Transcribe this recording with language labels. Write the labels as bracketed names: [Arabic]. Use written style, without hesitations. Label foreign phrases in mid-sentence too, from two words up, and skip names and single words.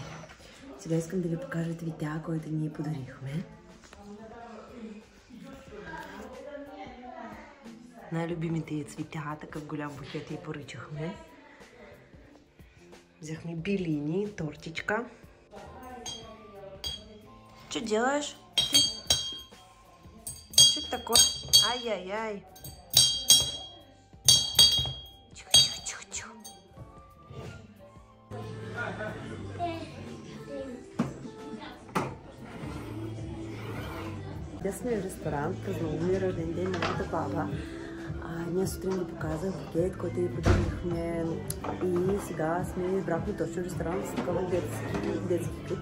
[Bulgarian] Сега искам да ви покажа цветя, които ние подарихме. Най-любимите цветя, такъв голям букет и поръчахме. Взехме белини, тортичка. [Russian] Что делаешь? Что это такое? Ай-яй-яй. Тихо. [Bulgarian] Днес сме в ресторант, празнуваме рожден ден на моята баба. Ние сутрин ви показах букет, който ви подарихме и сега сме избрахме точно ресторант с такова детски клип.